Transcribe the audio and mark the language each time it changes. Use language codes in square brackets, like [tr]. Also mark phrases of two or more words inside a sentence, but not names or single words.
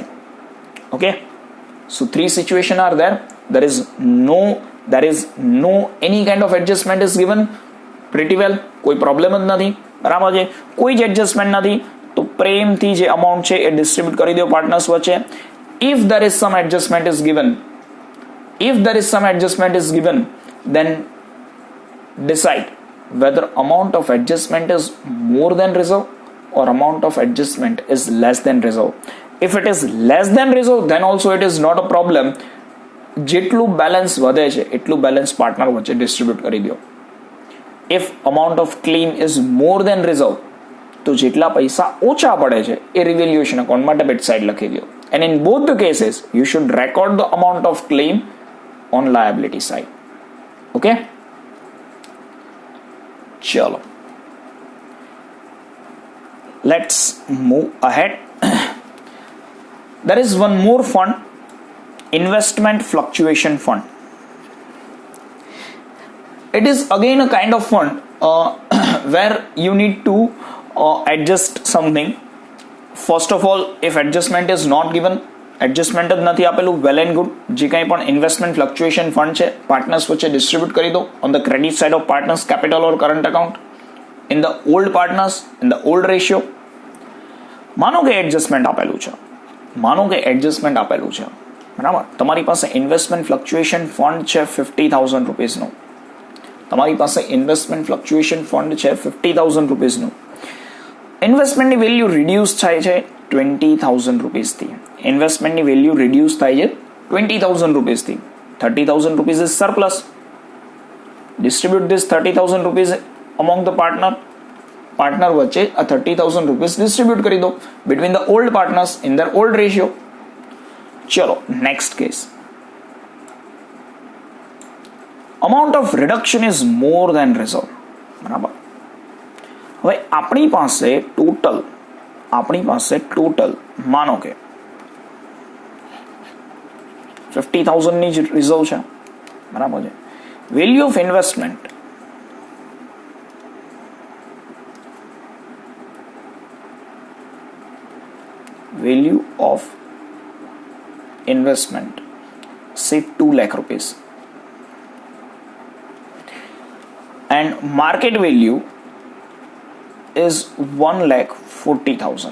[en] Okay, so 3 situations are there. There is no any kind of adjustment is given. Pretty well, [gu] કોઈ પ્રોબ્લેમ જ નથી, બરાબર છે? કોઈ જ એડજસ્ટમેન્ટ નથી, તો પ્રેમથી જે અમાઉન્ટ છે એ ડિસ્ટ્રીબ્યુટ કરી દો પાર્ટનર્સ વચ્ચે. [en] If there is some adjustment is given, then decide whether amount of adjustment is more than reserve or amount of adjustment is less than reserve. If it is less than reserve, then also it is not a problem. [gu] જેટલું બેલેન્સ વધે છે એટલું બેલેન્સ પાર્ટનર વચ્ચે ડિસ્ટ્રીબ્યુટ કરી દો. [en] If amount of claim is more than reserve, [gu] તો જેટલા પૈસા ઓછા પડે છે એ રિવેલ્યુએશન અકાઉન્ટમાં [en] debit side [gu] લખી દો. [en] And in both the cases, you should record the amount of claim on liability side. Okay? Chalo. Let's move ahead. There is one more fund, investment fluctuation fund. It is again a kind of fund where you need to adjust something. First of all, if adjustment is not given, [gu] એડજસ્ટમેન્ટ જ નથી આપેલું, [en] well and good. [gu] જે કંઈ પણ [en] investment fluctuation fund [gu] છે પાર્ટનર્સ વચ્ચે ડિસ્ટ્રીબ્યુટ કરી દો [en] on the credit side of partners capital or current account in the old partners in the old ratio. [gu] માનો કે એડજસ્ટમેન્ટ આપેલું છે, બરાબર? તમારી પાસે [en] investment fluctuation fund [gu] છે 50,000 રૂપીસનું. ઇન્વેસ્ટમેન્ટની વેલ્યુ રિડ્યુસ થાય છે 20,000 રૂપીસથી. [en] 30,000 rupees is surplus. Distribute this 30,000 rupees among the partner [gu] વચ્ચે આ [en] 30,000 rupees distribute [gu] કરી દો [en] between the old partners in their old ratio. ચલો next case. Amount of reduction is more than reserve, [gu] બરાબર? હવે આપણી પાસે ટોટલ માનો કે 50,000 ની જ રિઝર્વ છે, બરાબર છે? [en] value of investment say 2 lakh rupees and market value is 1,40,000.